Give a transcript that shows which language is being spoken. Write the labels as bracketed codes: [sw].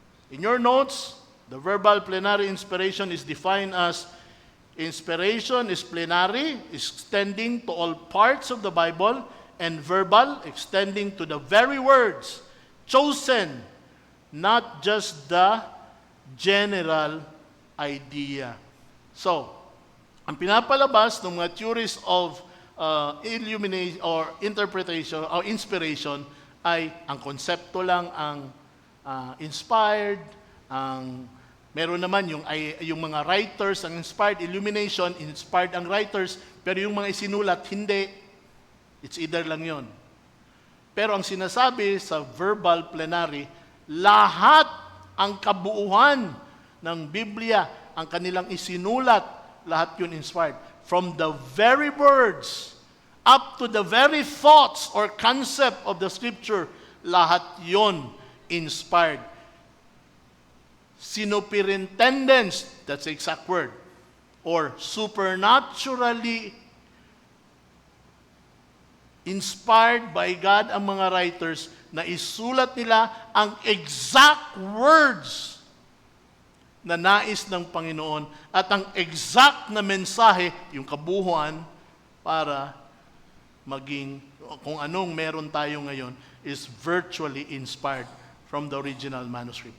[en] In your notes, the verbal plenary inspiration is defined as inspiration is plenary, extending to all parts of the Bible, and verbal, extending to the very words chosen, not just the general idea. [tl] So, ang pinapalabas ng mga [en] theories of illumination or interpretation or inspiration [tl] ay ang konsepto lang ang inspired, ang meron naman yung mga writers ang inspired, illumination, inspired ang writers, pero yung mga isinulat, hindi. [en] It's either [tl] lang yon. Pero ang sinasabi sa verbal plenary, lahat ang kabuuan ng Biblia, ang kanilang isinulat, lahat yun inspired. [en] From the very words up to the very thoughts or concept of the scripture, [tl] lahat yun inspired. [en] Superintendence, that's the exact word, or supernaturally inspired by God [tl] ang mga writers na isulat nila ang exact words na nais ng Panginoon at ang exact na mensahe, yung kabuuan, para maging kung anong meron tayo ngayon [en] is virtually inspired from the original manuscript.